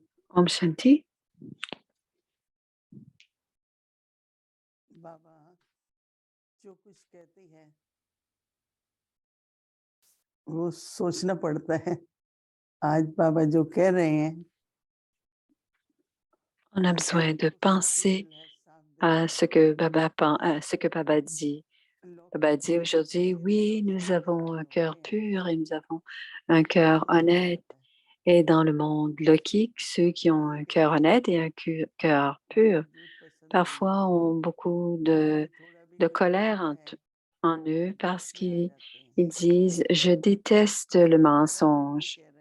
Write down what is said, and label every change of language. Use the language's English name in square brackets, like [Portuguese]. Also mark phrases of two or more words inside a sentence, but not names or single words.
[Hindi] Om Shanti. बाबा जो कुछ कहते हैं वो सोचना पड़ता है आज बाबा जो कह रहे हैं [French] On a besoin de penser à ce que Baba dit. Baba dit aujourd'hui, oui, nous avons un cœur pur et nous avons un cœur honnête. Et dans le monde lokique, ceux qui ont un cœur honnête et un cœur pur, parfois ont beaucoup de colère en eux parce qu'ils disent « je déteste le mensonge ».